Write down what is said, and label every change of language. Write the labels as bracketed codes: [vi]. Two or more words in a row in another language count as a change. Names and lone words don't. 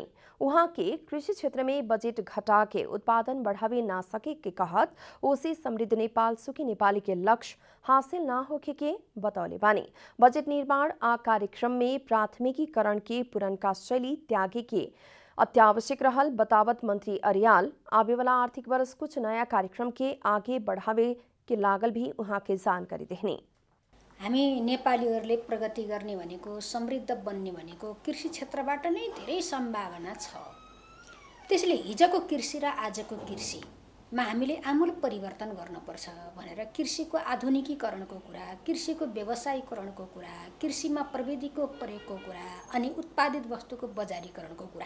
[bho] वहां के कृषि क्षेत्र में बजेट घटा के उत्पादन बढ़ावे ना सके के कहत ओसे समृद्ध नेपाल सुखी नेपाली के लक्ष्य हासिल ना होके के बतौले बानी। बजेट निर्माण आ कार्यक्रम में प्राथमिकीकरण के पुरनका शैली त्यागे के अत्यावश्यक रहल बतावत मंत्री अर्याल आवे वाला आर्थिक वर्ष कुछ नया कार्यक्रम के आगे बढ़ावे के लागल भी उहाँ के जानकारी देहनी। [ne] हामी नेपालीहरूले प्रगति गर्ने भनेको समृद्ध बन्ने भनेको कृषि क्षेत्रबाट नै धेरै सम्भावना छ। त्यसले हिजोको कृषि र आजको कृषि मा हामीले आमूल परिवर्तन गर्नुपर्छ भनेर कृषिको आधुनिकीकरणको कुरा, कृषिको व्यवसायीकरणको कुरा, कृषिमा प्रविधिको प्रयोगको कुरा अनि उत्पादित वस्तुको बजारीकरणको कुरा।